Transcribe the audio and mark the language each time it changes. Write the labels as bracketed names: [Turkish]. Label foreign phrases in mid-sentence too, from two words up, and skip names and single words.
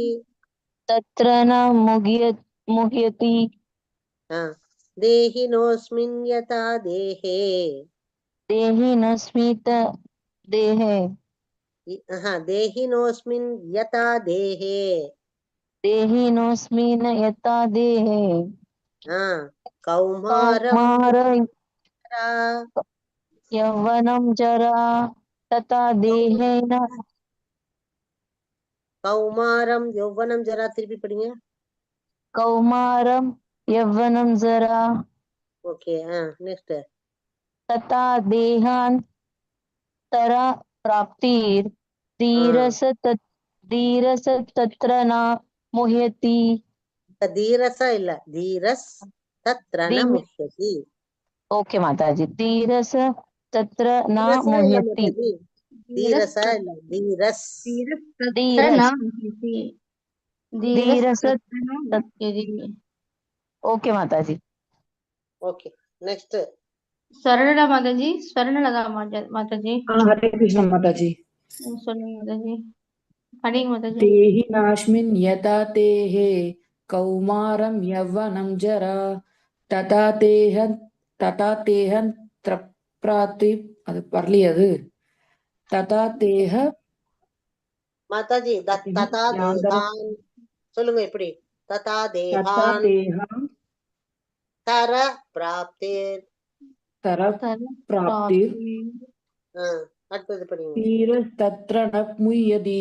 [Sanskrit] देहिनोऽस्मिन् यथा देहे देहिनोऽस्मिन् यथा देहे कौमारं यौवनं जरा तथा देहेन कौमारं यौवनं जरा [Tamil] திருப்பி படிங்க [Sanskrit] कौमारं यौवनं जरा [English] okay next [Sanskrit] तथा देहान्तरा प्राप्तिर् धीरस तत्र न मुह्यति धीरस இல்ல धीरस् तत्र न मुह्यति ओके माताजी धीरस तत्र न मुह्यति धीरस இல்ல धीरस् [English] okay mataji okay next [Tamil] சரளா மாதாஜி, ஸ்வர்ணலதா மாதாஜி. [Sanskrit] हरे कृष्ण माताजी. [Tamil] சொல்லுங்க மாதாஜி. படிங்க மாதாஜி. [Sanskrit] देहिनास्मिन् यथा देहे कौमारं यौवनं जरा तथा देहं त्रप्राप्ति [Tamil] அது வரலையே அது [Sanskrit] तथा देह [Tamil] மாதாஜி [Sanskrit] तथा देहान् [Tamil] சொல்லுங்க எப்படி [Sanskrit] तथा देहान् तर प्राप्तिर् [Tamil] அடுத்தது படிங்க [Sanskrit] धीरस् तत्र न मुह्यति.